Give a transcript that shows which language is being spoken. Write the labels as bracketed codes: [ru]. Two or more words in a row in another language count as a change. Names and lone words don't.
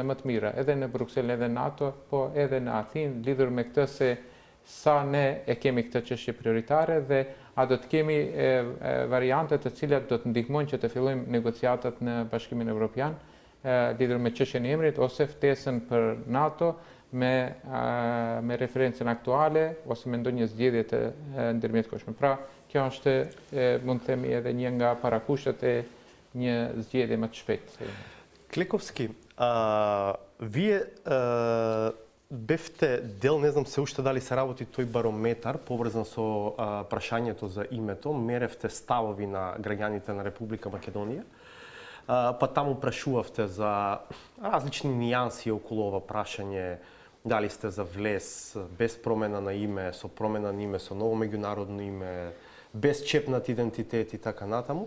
[sq] më të mira edhe në Bruksel edhe NATO, po edhe në Athinë, lidhur me këtë se sa ne e kemi këtë çështje prioritare dhe a do të kemi variante të cilat do të ndihmojnë që të fillojmë negociatat në Bashkimin Evropian lidhur me çështjen e emrit ose ftesën për NATO me referencën aktuale ose me ndonjë zgjedhje të ndërmjetkohshme. Pra, kjo është mund të themi edhe një nga parakushtet e një zgjedhje më të shpejtë. [mk] Клековски, вие бевте дел, не знам се уште дали се работи тој барометар поврзан со прашањето за името, меревте ставови на граѓаните на Република Македонија, па таму прашувавте за различни нијанси околу ова прашање, дали сте за влез без промена на име, со промена на име, со ново меѓународно име, без чепнат идентитет и така натаму.